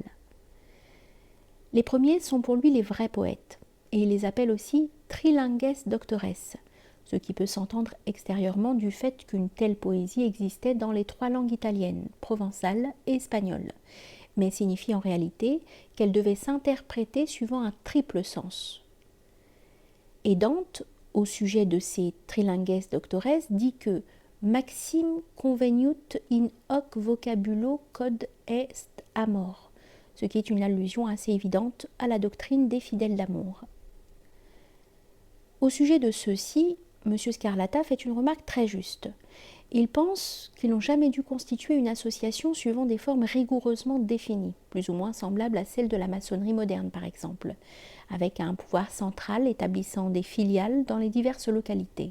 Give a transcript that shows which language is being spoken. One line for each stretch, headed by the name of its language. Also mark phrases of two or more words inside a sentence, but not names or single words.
French: Les premiers sont pour lui les vrais poètes, et il les appelle aussi
Latin: trilingues doctores,
French: ce qui peut s'entendre extérieurement du fait qu'une telle poésie existait dans les 3 langues italiennes, provençale et espagnole, mais signifie en réalité qu'elle devait s'interpréter suivant un triple sens. Et Dante, au sujet de ces
Latin: trilingues doctores,
French: dit que
Latin: Maxime conveniut in hoc vocabulo quod est amor,
French: ce qui est une allusion assez évidente à la doctrine des fidèles d'amour. Au sujet de ceux-ci, M. Scarlata fait une remarque très juste. Il pense qu'ils n'ont jamais dû constituer une association suivant des formes rigoureusement définies, plus ou moins semblables à celles de la maçonnerie moderne par exemple, avec un pouvoir central établissant des filiales dans les diverses localités.